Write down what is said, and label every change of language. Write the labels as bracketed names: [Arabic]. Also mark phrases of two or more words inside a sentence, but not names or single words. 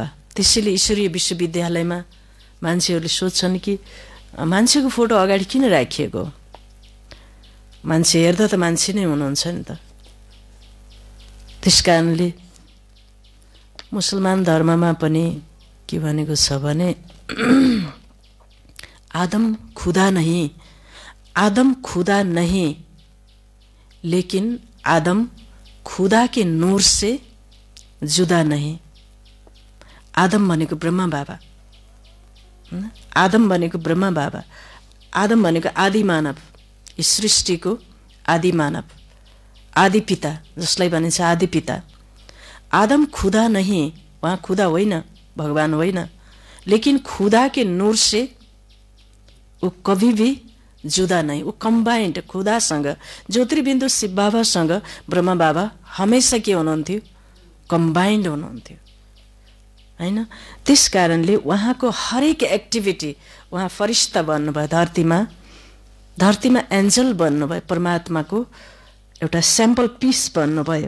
[Nepali] त्यसैले ईश्वरीय विश्वविद्यालयमा मान्छेहरूले सोध्छन् कि मान्छेको फोटो अगाडि किन राखिएको? मान्छे हेर्दा त मान्छे नै हुनुहुन्छ नि त। त्यसकारणले मुसलमान धर्ममा पनि के भनेको छ भने [Hindi] आदम खुदा नहीं लेकिन आदम खुदा के नूर से जुदा नहीं। [Nepali] आदम भनेको ब्रह्मा बाबा, आदम भनेको ब्रह्मा बाबा, आदम भनेको आदि मानव, सृष्टिको आदि मानव, आदि पिता जसलाई भनिन्छ आदि पिता। [Hindi] आदम खुदा नहीं, [Nepali] वहाँ खुदा होइन, भगवान होइन, [Hindi] लेकिन खुदा के नूर से वो कभी भी जुदा नहीं। [Nepali] वो कम्बाइन्ड खुदासँग ज्योतिर्बिन्दु शिव बाबासँग ब्रह्मा बाबा हमेशा के हुनुहुन्थ्यो? कम्बाइन्ड हुनुहुन्थ्यो हैन। त्यस कारणले उहाँको हरेक एक्टिभिटी उहाँ फरिश्ता बन्नुभयो, धरतीमा एन्जल बन्नुभयो, परमात्माको एउटा [English] sample piece [Nepali] बन्नुभयो।